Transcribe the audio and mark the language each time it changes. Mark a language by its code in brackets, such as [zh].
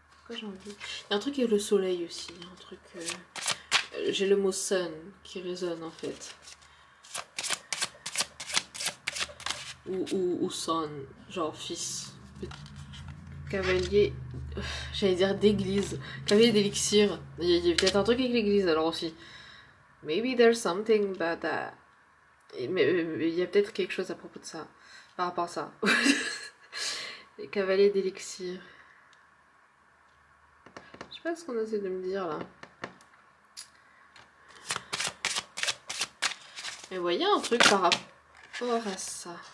[fr] Il y a un truc avec le soleil aussi, il y a un truc... j'ai le mot sun qui résonne en fait. Ou son, genre fils. Cavalier, j'allais dire d'église. Cavalier d'élixir. Il y a peut-être un truc avec l'église alors aussi. [en] Maybe there's something about that. [fr] Mais il y a peut-être quelque chose à propos de ça. Par rapport à ça. Les cavaliers d'élixir. Je sais pas ce qu'on essaie de me dire là. Mais voyez un truc par rapport à ça.